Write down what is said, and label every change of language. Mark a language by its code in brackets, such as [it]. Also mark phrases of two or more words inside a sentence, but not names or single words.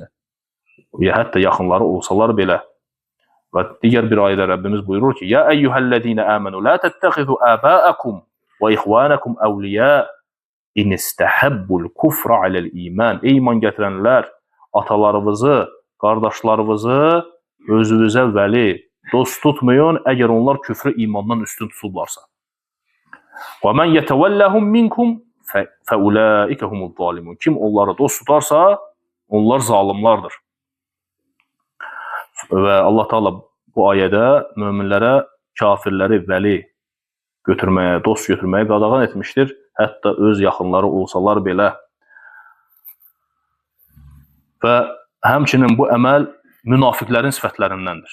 [az] Ya hətta yaxınları olsalar belə. Və digər bir ayədə Rəbbimiz buyurur ki, [ar] "يا أيها الذين آمنوا لا تتخذوا آباءكم وإخوانكم أولياء إن استحبوا الكفر على الإيمان." [az] Ey iman gətirənlər, atalarınızı, qardaşlarınızı özünüzə vəli, dost tutmayın, əgər onlar küfrü imandan üstün tutublarsa. [ar] "ومن يتولهم منكم فأولئك هم الظالمون." [az] Kim onları dost tutarsa, onlar zalimlardır. Və Allah Teala bu ayədə möminlərə kafirləri vəli götürməyə, dost götürməyə qadağan etmişdir. hətta öz yaxınları olsalar belə. Və həmçinin bu əməl münafiqlərin sifətlərindəndir.